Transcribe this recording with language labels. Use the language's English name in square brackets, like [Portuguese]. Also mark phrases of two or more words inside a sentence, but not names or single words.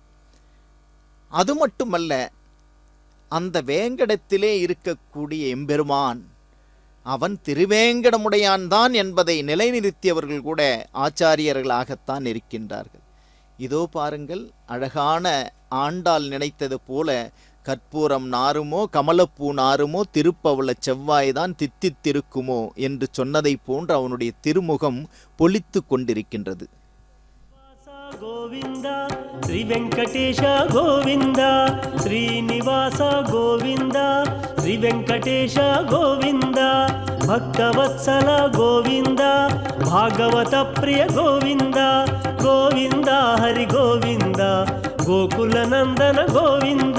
[Tamil] அது மட்டுமல்ல, அந்த வேங்கடத்திலே இருக்கக்கூடிய எம்பெருமான் அவன் திருவேங்கடமுடையான் தான் என்பதை நிலைநிறுத்தியவர்கள் கூட ஆச்சாரியர்களாகத்தான் இருக்கின்றார்கள். இதோ பாருங்கள், அழகான ஆண்டாள் நினைத்தது போல கற்பூரம் நாருமோ கமலப்பூ நாருமோ திருப்பவள செவ்வாய்தான் தித்தித்திருக்குமோ என்று சொன்னதை போன்று அவனுடைய திருமுகம் பொலித்து கொண்டிருக்கின்றது. [Sanskrit] గోవింద శ్రీ వెంకటేశ గోవింద శ్రీనివాస గోవింద శ్రీ వెంకటేశ గోవింద భక్తవత్సల గోవింద భాగవత ప్రియ గోవింద గోవింద హరి గోవింద గోకుల నందన గోవింద